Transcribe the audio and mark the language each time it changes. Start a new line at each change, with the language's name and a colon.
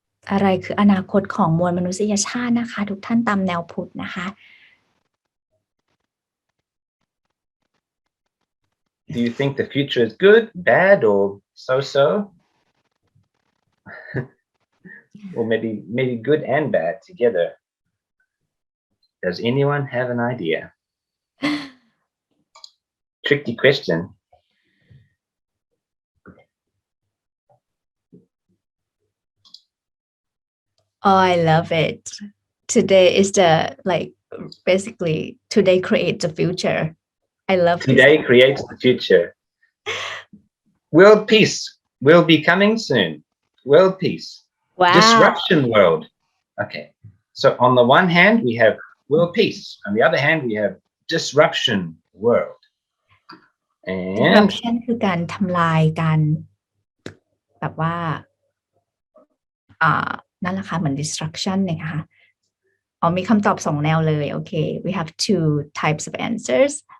Thai: อะไรคืออนาคตของมวลมนุษยชาตินะคะทุกท่านตามแนวพุทธนะคะ
English: Do you think the future is good, bad, or so-so? Or maybe good and bad together? Does anyone have an idea? Tricky question. Oh, I love it. Today is the basically today creates the future. I love Today this. creates the future. World peace will be coming soon. World peace. Wow. Disruption world. Okay. So on the one hand, we have world peace. On the other hand, we have disruption world. And
Thai: Disruption คือการทำลายการแบบว่านั่นแหละค่ะเหมือน destruction นะคะมีคำตอบ2แนวเลยโอเค
English: we have two types of answers